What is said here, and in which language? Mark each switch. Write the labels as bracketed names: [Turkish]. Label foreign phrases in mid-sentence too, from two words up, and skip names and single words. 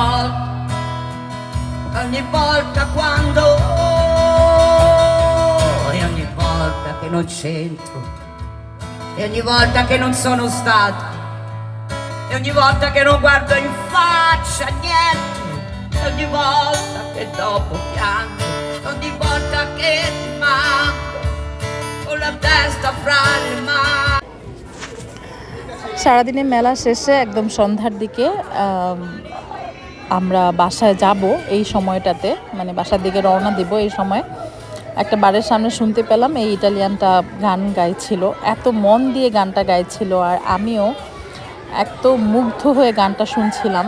[Italian] volta quando, e ogni volta che non c'entro, e ogni volta che non sono stato, e ogni volta che non guardo in faccia niente, e ogni volta che dopo piango, ogni volta che ti manco, con la testa fra le mani. [Bangla] সারাদিনের মেলা শেষে একদম সন্ধ্যার দিকে আমরা বাসায় যাব। এই সময়টাতে মানে বাসার দিকে রওনা দিব, এই সময় একটা বাড়ির সামনে শুনতে পেলাম এই ইটালিয়ানটা গান গাইছিল, এত মন দিয়ে গানটা গাইছিল, আর আমিও এত মুগ্ধ হয়ে গানটা শুনছিলাম।